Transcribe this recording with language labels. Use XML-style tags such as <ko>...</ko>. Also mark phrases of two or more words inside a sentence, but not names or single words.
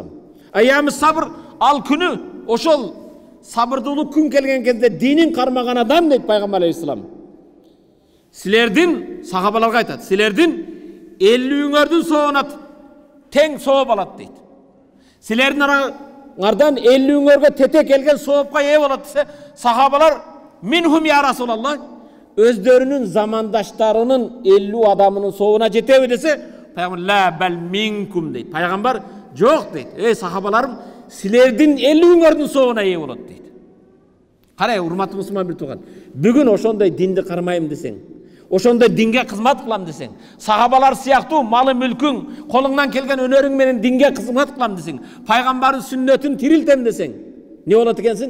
<ar>أيام الصبر</ar> <ky>ал күнү ошол сабырдуулук күн келген кезде динин кармаган адам дейт пайгамбар алейхисалам. Силердин сахабаларга айтат, силердин 50-үңөрдүн соона тең сооп алат дейт. Силердин араңардан 50-үңөргө тете келген соопка ээ болот десе, сахабалар</ky> <ar>منهم يا رسول الله,</ar> <ky>өздөрүнүн замандаштарынын 50 адамынын соона жетеби десе, пайгамбар</ky> <ar>لا بل منكم</ar> <ky>дейт. Пайгамбар жок дейт. Эй сахабаларым, силердин 50-үңөрдүн соона ээ болот дейт. Карай, урматтуу мусулман бир тууган, бүгүн ошондой динди кармайм десең, ошондой динге кызмат кылам десең, сахабалар сыяктуу малы мүлкүң, колуңдан келген өнөрүң менен динге кызмат кылам десең, пайгамбардын сүннөтүн тирилтем десең, Не болот экенсиң?</ky>